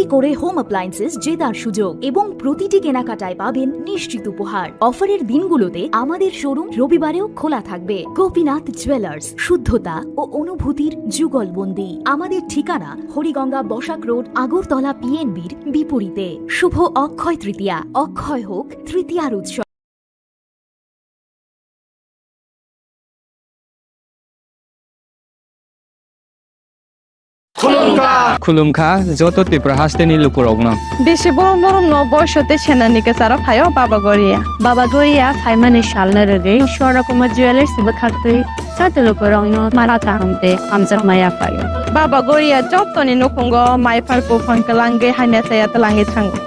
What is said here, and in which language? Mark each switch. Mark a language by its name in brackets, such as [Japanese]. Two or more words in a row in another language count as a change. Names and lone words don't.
[Bangla] করে [English] home appliances [Bangla] জেতার সুযোগ এবং প্রতিটি কেনাকাটায় পাবেন নিশ্চিত উপহার অফারের দিনগুলোতে আমাদের শোরুম রবিবারেও খোলা থাকবে গোপীনাথ জুয়েলার্স শুদ্ধতা ও অনুভূতির যুগলবন্দি আমাদের ঠিকানা হরিগঙ্গা বসাক রোড আগরতলা পিএনবির বিপরীতে শুভ অক্ষয় তৃতীয়া অক্ষয় হোক তৃতীয়ার উৎসব [Kok Borok] खुलुमखा जत त्रिपुरा हास्तेनि लुकुरगनो বেশি বড় বড় বয়সতে সেনানিকে সারা ফাইও বাবা গরিয়া ফাইমানে শালনা রে সরকম জুয়েলার্স বখাতে সাতে লোক রং মারা তাহমতে আমজা মায়া পাই বাবা গরিয়া যতনি নকুঙ্গ মাই ফারকো ফনকলাঙ্গে হাইনা সায়া তলাঙ্গে থাঙ্গ